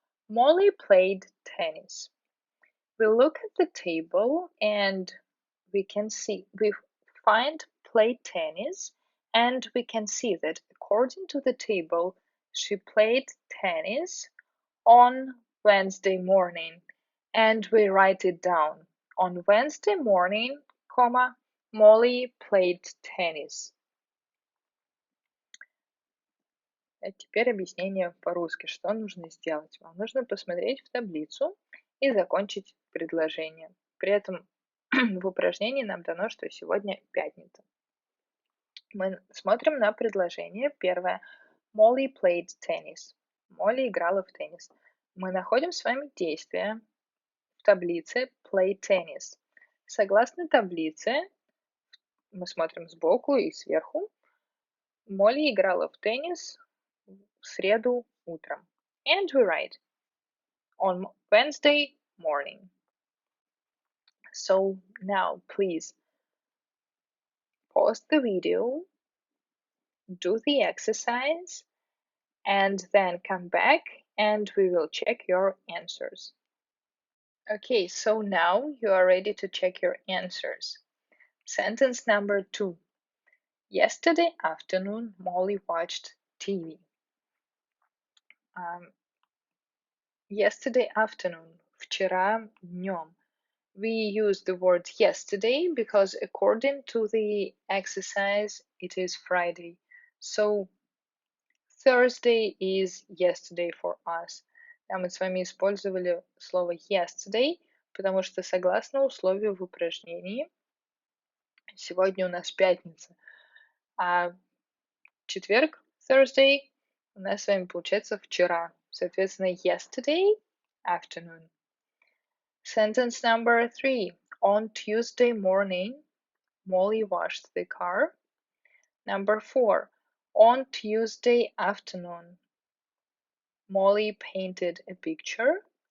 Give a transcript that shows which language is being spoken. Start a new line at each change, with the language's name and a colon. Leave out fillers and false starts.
English: Molly played tennis. We look at the table and we find play tennis, and we can see that according to the table, she played tennis on Wednesday morning, and we write it down. On Wednesday morning, comma, Molly played tennis.
Russian: А теперь объяснение по-русски. Что нужно сделать? Вам нужно посмотреть в таблицу и закончить предложение. При этом в упражнении нам дано, что сегодня пятница. Мы смотрим на предложение. Первое.
English: Molly played tennis.
Russian: Молли играла в теннис. Мы находим с вами действие в таблице
English: play tennis.
Russian: Согласно таблице, мы смотрим сбоку и сверху, Молли играла в теннис в среду утром.
English: And we write on Wednesday morning. So now please pause the video, do the exercise, and then come back and we will check your answers. Okay, so now you are ready to check your answers. Sentence number 2. Yesterday afternoon, Molly watched TV. Yesterday afternoon,
Russian: вчера днем.
English: We use the word yesterday because according to the exercise, it is Friday. So Thursday is yesterday for us.
Russian: Да, мы с вами использовали слово yesterday, потому что согласно условию в упражнении, сегодня у нас пятница, а четверг, Thursday, у нас с вами получается вчера. Соответственно,
English: yesterday afternoon. Sentence number 3. On Tuesday morning, Molly washed the car. Number 4. On Tuesday afternoon, Molly painted a picture.